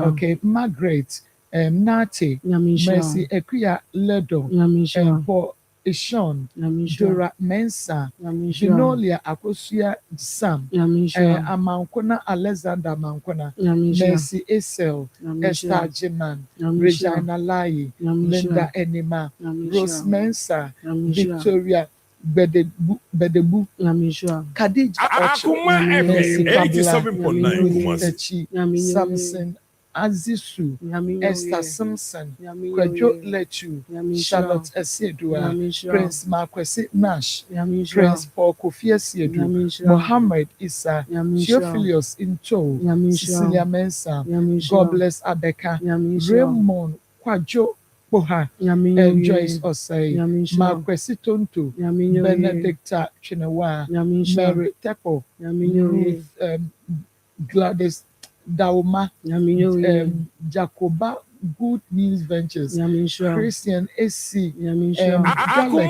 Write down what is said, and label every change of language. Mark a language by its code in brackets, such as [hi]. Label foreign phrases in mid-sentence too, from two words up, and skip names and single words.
[en] okay, Margaret, Nate, Yamisha. Mercy Ekuya Ledo, Yamisha. Paul Ishon, Yamisha. Dora Mensa, Yamisha. Vinolia Akosia Sam, Yamisha. Amankona Alexander Amankona, Yamisha. Mercy Esel, Esther Yamisha. Jiman, Yamisha. Regina Lai, Yamisha. Linda Enima, Yamisha. Rose Mensa, Yamisha. Victoria Bedebu, Yamisha. Khadija Ocho, Akoma Mercy FM Kabla, 87.9 Ruth Kumasi. Techi, Yamisha. Samson Azisu, Esther Simpson, Kwadwo Lechu, Charlotte Esiedua, Prince Marquesi Nash, Prince Paul Kofi Esiedu, Mohammed Issa, Theophilus Into, Cecilia Mensa, God bless Abeka, Raymond Kwadwo Boha, Joyce Osei, Marquesi Tonto, Benedicta Chinewa, Mary Tepo, Ruth Gladys Dauma, Jacoba Good News Ventures, Christian AC, Gallic